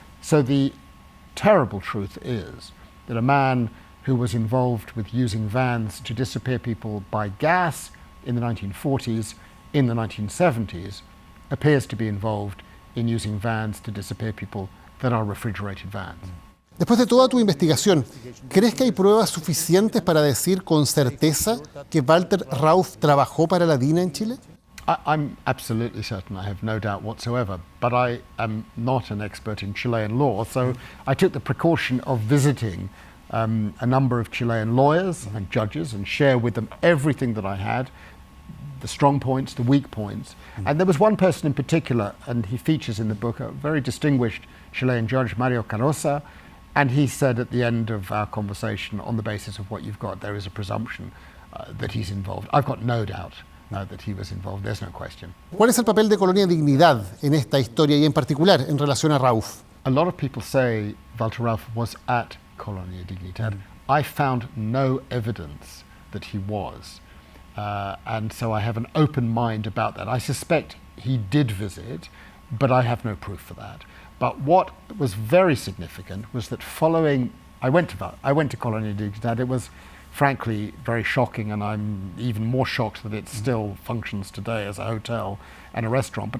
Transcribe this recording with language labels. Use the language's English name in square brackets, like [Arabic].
[English] So the terrible truth is that a man who was involved with using vans to disappear people by gas in the 1940s in the 1970s appears to be involved in using vans to disappear people that are refrigerated vans. [Spanish] Después de toda tu investigación, ¿crees que hay pruebas suficientes para decir con certeza que Walther Rauff trabajó para la DINA en Chile? [English] I'm absolutely certain, I have no doubt whatsoever, but I am not an expert in Chilean law, so I took the precaution of visiting a number of Chilean lawyers and judges and share with them everything that I had, the strong points, the weak points. And there was one person in particular, and he features in the book, a very distinguished Chilean judge, Mario Carosa, and he said at the end of our conversation, on the basis of what you've got, there is a presumption that he's involved. I've got no doubt that he was involved, there's no question. [Spanish] ¿Cuál es el papel de Colonia Dignidad en esta historia y en particular en relación a Rauff? [English] A lot of people say Walther Rauff was at Colonia Dignidad. I found no evidence that he was. And so I have an open mind about that. I suspect he did visit, but I have no proof for that. But what was very significant was that following, I went to Colonia Dignidad. It was frankly very shocking, and I'm even more shocked that it still functions today as a hotel and a restaurant.